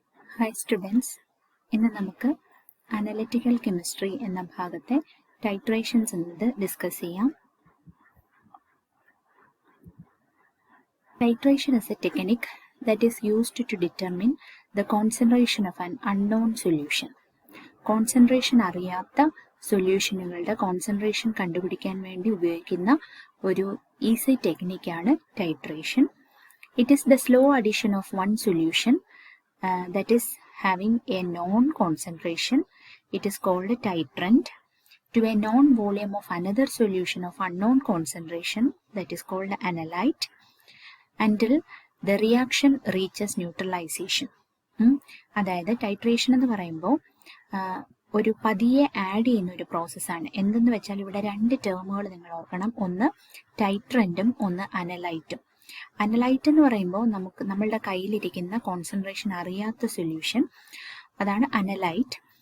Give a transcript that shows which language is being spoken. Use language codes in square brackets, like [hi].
[en] Hi students, [ml] ഇന്ന് നമുക്ക് analytical chemistry എന്ന ഭാഗത്തെ ടൈട്രേഷൻസ് എന്നത് ഡിസ്കസ് ചെയ്യാം. [en] Titration is a technique that is used to determine the concentration of an unknown solution. [ml] Concentration അറിയാത്ത സൊല്യൂഷനുകളുടെ concentration കണ്ടുപിടിക്കാൻ വേണ്ടി ഉപയോഗിക്കുന്ന ഒരു easy ടെക്നിക്കാണ് titration. [en] It is the slow addition of one solution that is having a known concentration. It is called a titrant to a known volume of another solution of unknown concentration that is called analyte until the reaction reaches neutralization. [ml] അതായത് titration എന്ന് പറയുമ്പോൾ ഒരു പതിയെ add ചെയ്യുന്ന ഒരു പ്രോസസ്സാണ്. എന്തെന്ന് വെച്ചാൽ ഇവിടെ രണ്ട് ടേമുകൾ നിങ്ങൾ ഓർക്കണം, ഒന്ന് ടൈട്രൻറ്റും ഒന്ന് അനലൈറ്റും. അനലൈറ്റ് എന്ന് പറയുമ്പോൾ നമ്മളുടെ കയ്യിലിരിക്കുന്ന കോൺസെൻട്രേഷൻ അറിയാത്ത സൊല്യൂഷൻ, അതാണ് അനലൈറ്റ്.